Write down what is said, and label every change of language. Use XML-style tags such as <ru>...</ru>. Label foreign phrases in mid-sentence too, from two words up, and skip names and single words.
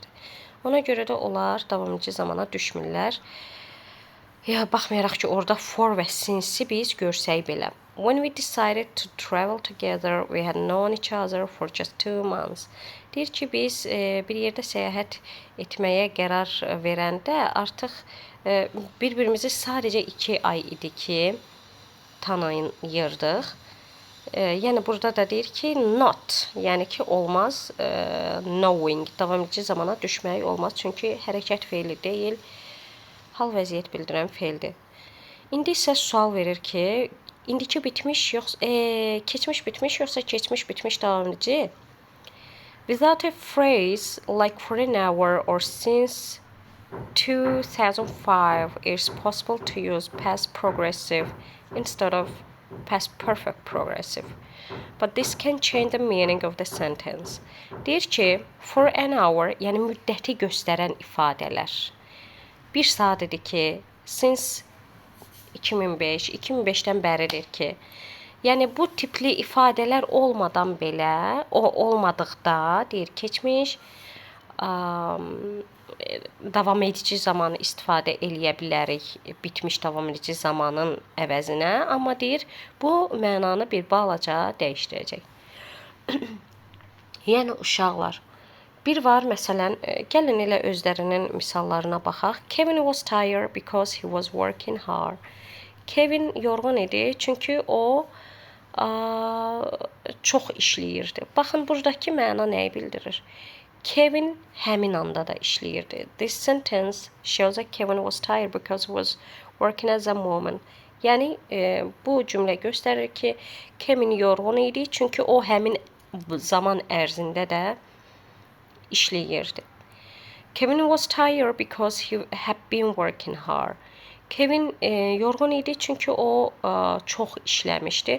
<az>Ona görə də onlar davamıcı zamana düşmürlər. Baxmayaraq ki, orada for və since biz görsək belə.</az> <en>When we decided to travel together, we had known each other for just 2 months.</en> <az>Deyir ki, biz bir yerdə səyahət etməyə qərar verəndə artıq bir-birimizi sadəcə 2 ay idi ki, tanıyırdıq. Yəni burada da deyir ki, not, yəni ki, olmaz, knowing, davamıcı zamana düşmək olmaz. Çünki hərəkət fe'li deyil, hal vəziyyət bildirən fe'ldir. İndi isə sual verir ki, indiki bitmiş yoxsa keçmiş bitmiş yoxsa keçmiş bitmiş davamıcı?</az> <en>Without a phrase like for an hour or since 2005, it's possible to use past progressive instead of past perfect progressive. But this can change the meaning of the sentence.</en> <az>Deyir ki,</az> <en>for an hour,</en> <az>yəni müddəti göstərən ifadələr. 1 saat idi ki,</az> <en>since 2005,</en> <az>2005-dən bəridir ki, yəni bu tipli ifadələr olmadan belə, o olmadıqda deyir keçmiş, davam edici zamanı istifadə eləyə bilərik bitmiş davam edici zamanın əvəzinə, amma deyir bu mənanı bir balaca dəyişdirəcək. Yəni uşaqlar, bir var məsələn, gəlin elə özlərinin misallarına baxaq.</az> <en>Kevin was tired because he was working hard.</en> <az>Kevin yorğun idi çünki o çox işləyirdi. Baxın, buradakı məna nəyi bildirir? Kevin həmin anda da işləyirdi.</az> <en>This sentence shows that Kevin was tired because he was working at the moment.</en> <az>Yəni bu cümlə göstərir ki, Kevin yorğun idi, çünki o həmin zaman ərzində də işləyirdi.</az> <en>Kevin was tired because he had been working hard.</en> <az>Kevin yorğun idi, çünki o çox işləmişdi.</az>